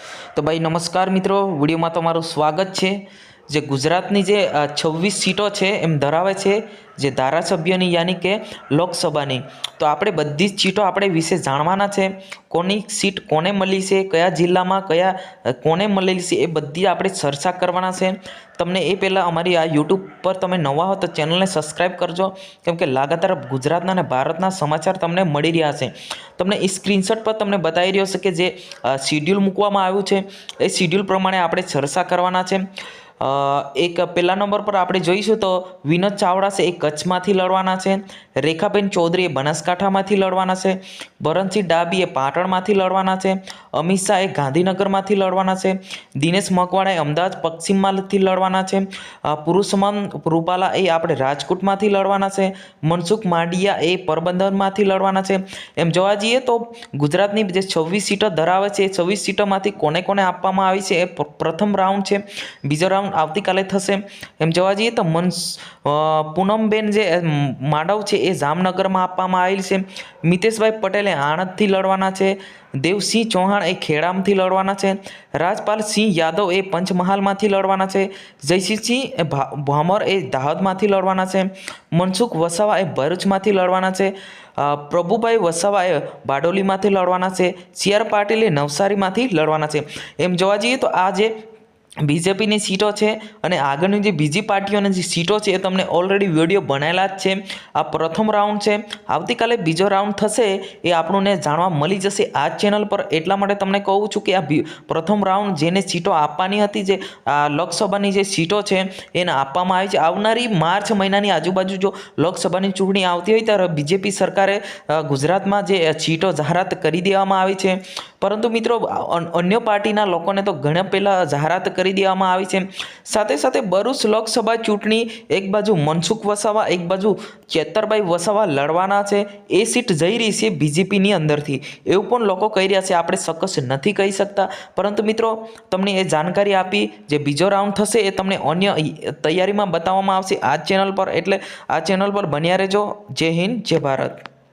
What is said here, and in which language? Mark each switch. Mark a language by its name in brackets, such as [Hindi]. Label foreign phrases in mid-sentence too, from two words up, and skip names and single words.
[Hindi] तो भाई नमस्कार मित्रों, विडियो में तमारुं स्वागत है। [Gujarati] જે ગુજરાતની જે 26 સીટો છે એમ ધરાવે છે જે ધારાસભ્યોની યાની કે લોકસભાની। તો આપણે બધી જ સીટો આપણે વિશે જાણવાના છે। કોની સીટ કોને મળી છે, કયા જિલ્લામાં કયા કોને મળેલી છે, એ બધી આપણે ચર્ચા કરવાના છે। તમને એ પહેલા અમારી આ યૂટ્યૂબ પર તમે નવા હો તો ચેનલને સબ્સ્ક્રાઇબ કરજો, કેમ કે લગાતાર ગુજરાતના અને ભારતના સમાચાર તમને મળી રહ્યા છે। તમને એ સ્ક્રીનશૉટ પર તમને બતાવી રહ્યો છે કે જે શેડ્યૂલ મૂકવામાં આવ્યું છે એ શેડ્યૂલ પ્રમાણે આપણે ચર્ચા કરવાના છે। એક પહેલા નંબર પર આપણે જોઈશું તો વિનોદ ચાવડા સે એક કચ્છમાંથી લડવાના છે, રેખાબેન ચૌધરી બનાસકાંઠામાંથી લડવાના છે, ભરતસિંહ ડાભી પાટણમાંથી લડવાના છે, અમિત શાહ ગાંધીનગરમાંથી લડવાના છે, દિનેશ મકવાણા અમદાવાદ પશ્ચિમમાંથી લડવાના છે, પુરુષોત્તમ રૂપાલા આપણે રાજકોટમાંથી લડવાના છે, મનસુખ માંડવિયા પોરબંદરમાંથી લડવાના છે। એમ જોવા જઈએ તો ગુજરાતની જે 26 સીટો ધરાવે છે 26 સીટોમાંથી કોને કોને આપવામાં આવી છે। પ્રથમ રાઉન્ડ છે, બીજો રાઉન્ડ આવતી કાલે થશે। એમ જોવા જઈએ તો પૂનમબેન જે માડમ છે એ જામનગરમાં આપવામાં આવેલ છે। મિતેશભાઈ પટેલ આણંદથી લડવાના છે, દેવસિંહ ચૌહાણ ખેડામાંથી લડવાના છે, રાજપાલ સિંહ યાદવ પંચમહાલમાંથી લડવાના છે, જયસિંહ ભાભોર દાહોદમાંથી લડવાના છે, મનસુખ વસાવા ભરૂચમાંથી લડવાના છે, પ્રભુભાઈ વસાવા બારડોલીમાંથી લડવાના છે, સીઆર પાટીલ નવસારીમાંથી લડવાના છે। એમ જોવા જઈએ તો આ જે બીજેપીની સીટો છે ઔર આગળની જે બીજી પાર્ટીઓની જે સીટો છે તમને ઑલરેડી વિડિયો બનાવેલા જ છે। આ પ્રથમ રાઉન્ડ છે, આવતી કાલે બીજો રાઉન્ડ થશે એ આપણે જાણવા મળી જશે આ ચેનલ પર। એટલા માટે તમને કહું છું કે આ પ્રથમ રાઉન્ડ જેને સીટો આપવાની હતી, જે લોકસભાની જે સીટો છે એને આપવામાં આવી છે। આવનારી માર્ચ મહિનાની આજુબાજુ જો લોકસભાની ચૂંટણી આવતી હોય ત્યારે બીજેપી સરકારે ગુજરાતમાં જે સીટો જાહેરાત કરી દેવામાં આવી છે। પરંતુ મિત્રો અન્ય પાર્ટીના લોકોને તો ઘણા પહેલા જાહેરાત કરી દેવામાં આવી છે। સાથે સાથે ભરૂચ લોકસભા ચૂંટણી એક બાજુ મનસુખ વસાવા એક બાજુ ચૈતરભાઈ વસાવા લડવાના છે, એ સીટ જઈ રહી છે બીજેપીની અંદરથી એવું પણ લોકો કહી રહ્યા છે। आपणे ચોક્કસ નથી કહી શકતા, પરંતુ મિત્રો તમને એ જાણકારી આપી। જે બીજો રાઉન્ડ થશે એ તમને અન્ય તૈયારીમાં બતાવવામાં આવશે આ ચેનલ પર, એટલે આ ચેનલ પર બન્યા રહેજો। [Hindi] जय हिंद, जय भारत।